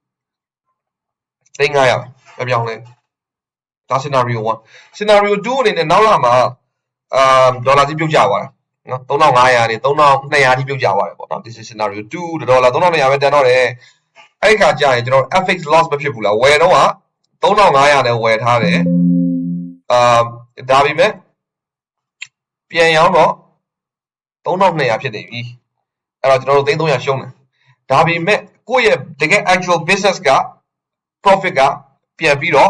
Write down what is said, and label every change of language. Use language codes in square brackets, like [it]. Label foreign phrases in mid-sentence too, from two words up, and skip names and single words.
[my] 3500 ပဲပြောင်းလဲဒါ [en] scenario 1 scenario 2 [my] အနေနဲ့နောက်လာမှာဒေါ်လာကြီးပြုတ်ကျသွားတယ်နော်3500နေ3200ထိပြုတ်ကျသွားတယ်ပေါ့နော် [en] this is scenario 2 [my] ဒေါ်လာ3200ပဲတန်တော့တယ်အဲ့ဒီခါကျရင်ကျွန်တော် [en] fx loss [my] မဖြစ်ဘူးလားဝယ်တော့ 3500နဲ့ဝယ်ထားတယ်ဒါပေမဲ့ပြန်ရောင်းတော့3200ဖြစ်နေပြီအဲ့တော့ကျွန်တော်တို့3300ရှုံးတယ်ဒါပေမဲ့ကိုယ့်ရဲ့တကယ် [en] actual business [my] က profit ကပြန်ပြီးတော့